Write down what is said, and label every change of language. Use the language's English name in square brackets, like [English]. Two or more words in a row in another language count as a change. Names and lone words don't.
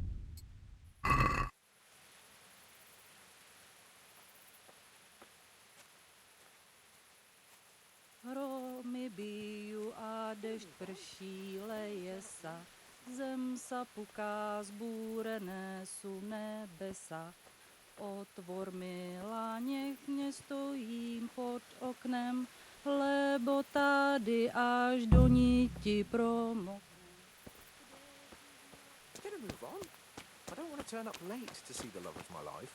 [Slovak] Hromy biju a dešť prší, leje sa, zem sa puká, zbúrené sú nebesa. [Czech] Otvor mi láněch, nestojím pod oknem, lebo tady až do níti promoknu. [English] move on. I don't want to turn up late to see the love of my life.